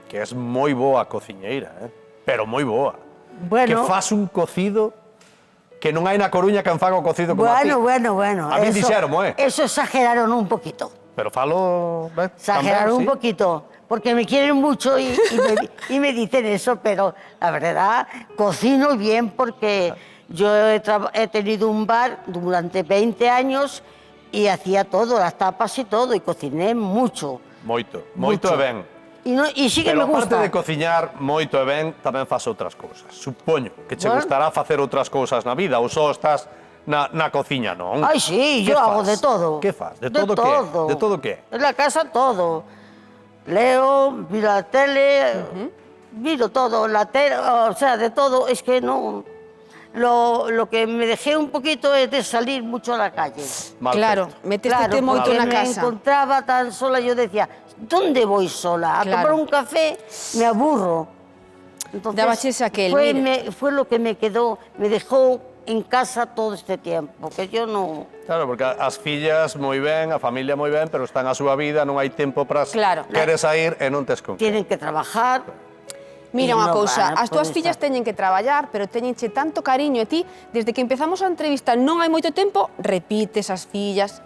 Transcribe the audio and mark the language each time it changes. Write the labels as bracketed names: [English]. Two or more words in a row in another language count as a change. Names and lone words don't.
[Galician] que es moi boa cociñeira, pero moi boa. Que [Spanish] Bueno. [Galician] faz un cocido que non hai na Coruña que faga o cocido como a ti. [Spanish] Bueno. [Galician] A mí dixeron, [Spanish] Eso exageraron un poquito. [Galician] Pero falo... [Spanish] Exageraron un poquito, porque me quieren mucho y me dicen eso, pero la verdad, cocino bien porque yo he tenido un bar durante 20 años y hacía todo, las tapas y todo, y cociné mucho. [Galician] Moito [Spanish] Mucho. [Galician] e ben. [Spanish] Y sí que Pero me gusta. [Galician] aparte de cociñar moito e ben, tamén faz outras cousas. Supoño que che [Spanish] Bueno. [Galician] gustará facer outras cousas na vida, ou só estás na cociña, non? [Spanish] Ay, sí, [Galician] Que [Spanish] yo hago [Galician] fas? [Spanish] de todo. [Galician] Que faz? De todo que? De todo que? [Spanish] En la casa todo. Leo, miro la tele, miro todo, la tele, o sea, de todo. Es que no... Lo que me dejé un poquito es de salir mucho a la calle. [Galician] Mal [Spanish] Claro, [Galician] feito. meteste moito [Spanish] porque [Galician] na [Spanish] me [Galician] casa. [Spanish] encontraba tan sola, yo decía, ¿dónde voy sola? A Claro. tomar un café, me aburro. Entonces, [Galician] Dabaches aquel, mira. [Spanish] fue lo que me quedó, me dejó en casa todo este tiempo, que yo no... [Galician] Claro, porque as fillas moi ben, a familia moi ben, pero están a súa vida, non hai tempo para... [Spanish] Claro. [Galician] Queres a ir e non tes con que. [Spanish] Tienen que trabajar. [Galician] Mira [Spanish] Y [Galician] unha [Spanish] non [Galician] cousa, [Spanish] van a [Galician] as túas [Spanish] poder [Galician] fillas [Spanish] estar. [Galician] teñen que traballar, pero teñenche tanto cariño a ti, desde que empezamos a entrevista non hai moito tempo, repites as fillas.